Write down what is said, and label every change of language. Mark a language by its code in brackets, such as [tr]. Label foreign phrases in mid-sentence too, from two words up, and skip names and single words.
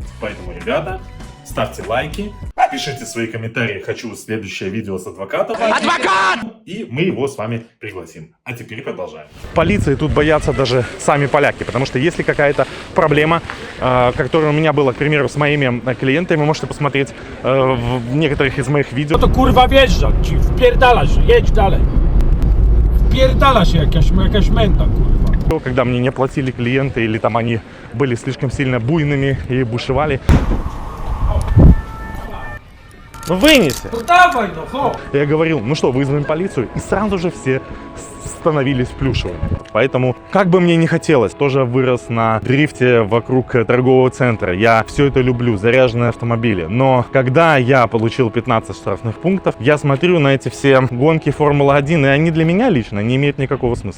[ru] Поэтому, ребята, ставьте лайки, пишите свои комментарии, хочу следующее видео с адвокатом. Адвокат! И мы его с вами пригласим. А теперь продолжаем. Полиции тут боятся даже сами поляки, потому что если какая-то проблема, которая у меня была, к примеру, с моими клиентами, вы можете посмотреть в некоторых из моих видео. [pl] To kurwa wjeżdża, ci wpierdala się, jedź dalej. Wpierdala się jakaś męta, kurwa. [ru] Когда мне не платили клиенты или там они были слишком сильно буйными и бушевали. Ну вынеси! [pl] No dawaj no, chodź! [ru] Я говорил, ну что, вызовем полицию, и сразу же все становились плюшевыми. Поэтому, как бы мне не хотелось, тоже вырос на дрифте вокруг торгового центра. Я все это люблю, заряженные автомобили. Но когда я получил 15 штрафных пунктов, я смотрю на эти все гонки Формулы-1, и они для меня лично не имеют никакого смысла.